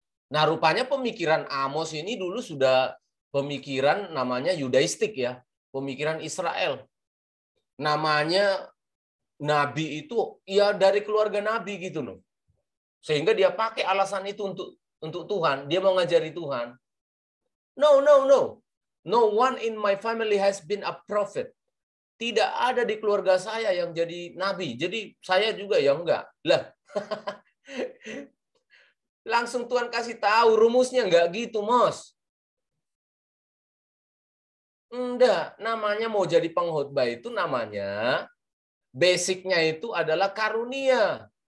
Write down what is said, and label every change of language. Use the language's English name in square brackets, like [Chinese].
[Indonesian] Nah, rupanya pemikiran Amos ini dulu sudah pemikiran namanya Yudaistik ya, pemikiran Israel. Namanya nabi itu ya dari keluarga nabi gitu loh. Sehingga dia pakai alasan itu untuk Tuhan, dia mau ngajari Tuhan. [English] No. No one in my family has been a prophet. [Indonesian] Tidak ada di keluarga saya yang jadi nabi. Jadi saya juga ya enggak. Lah. Langsung Tuhan kasih tahu rumusnya enggak gitu, Mos. Enggak, namanya mau jadi pengkhotbah itu namanya basicnya itu adalah karunia.